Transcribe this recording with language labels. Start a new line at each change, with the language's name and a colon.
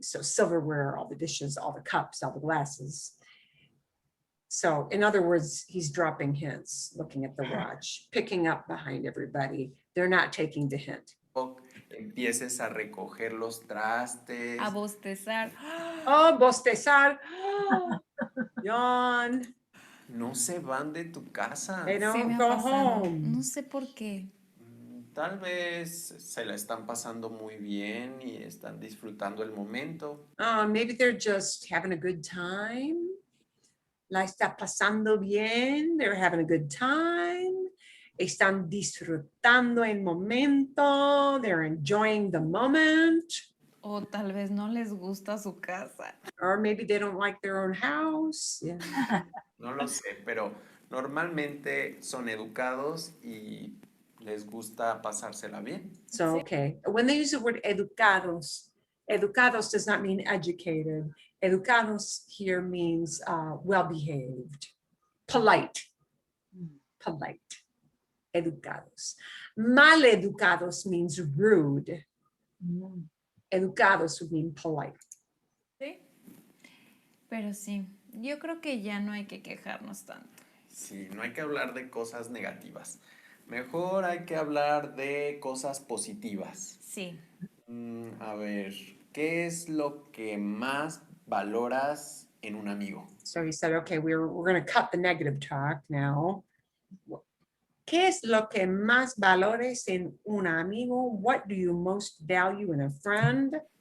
English: So silverware, all the dishes, all the cups, all the glasses. So in other words, he's dropping hints, looking at the watch, picking up behind everybody. They're not taking the hint.
Spanish: empieces a recoger los trastes. A bostezar.
English: Oh, bostezar. Yawn.
Spanish: No se van de tu casa.
English: They
Spanish: Sí me
English: don't
Spanish: ha
English: go
Spanish: pasado.
English: home.
Spanish: No sé por qué. Tal vez se la están pasando muy bien y están disfrutando el momento.
English: Maybe they're just having a good time.
Spanish: La está pasando bien.
English: They're having a good time.
Spanish: Están disfrutando el momento.
English: They're enjoying the moment.
Spanish: O tal vez no les gusta su casa.
English: Or maybe they don't like their own house. Yeah.
Spanish: No lo sé, pero normalmente son educados y les gusta pasársela bien.
English: So, okay, when they use the word educados, educados does not mean educated. Educados here means well-behaved, polite, polite, educados. Maleducados means rude. Educados would mean polite.
Spanish: Sí. Pero sí, yo creo que ya no hay que quejarnos tanto. Sí, no hay que hablar de cosas negativas. Mejor hay que hablar de cosas positivas. Sí. A ver, ¿qué es lo que más valoras en un amigo?
English: So he said, okay, we're going to cut the negative talk now.
Spanish: ¿Qué es lo que más valores en un amigo?
English: What do you most value in a friend?